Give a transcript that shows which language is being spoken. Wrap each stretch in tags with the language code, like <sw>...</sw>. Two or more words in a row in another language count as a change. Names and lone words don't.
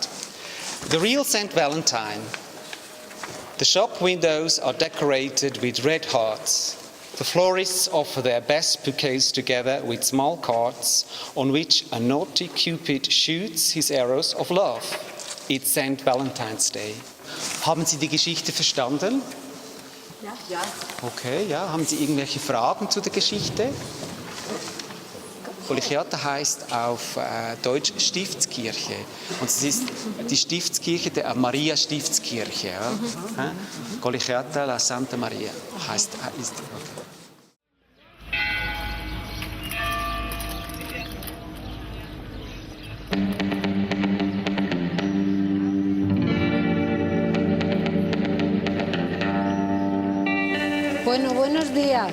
<en>The real Saint Valentine, the shop windows are decorated with red hearts. The florists offer their best bouquets together with small cards on which a naughty Cupid shoots his arrows of love. It's St. Valentine's Day.</en> <de>Haben Sie die Geschichte verstanden? Ja. Okay, ja. Haben Sie irgendwelche Fragen zu der Geschichte? Colegiata heißt auf Deutsch Stiftskirche. Und es ist die Stiftskirche der Maria Stiftskirche. Ja? Colegiata la Santa Maria heißt.</de> <es>Bueno, buenos días.</es>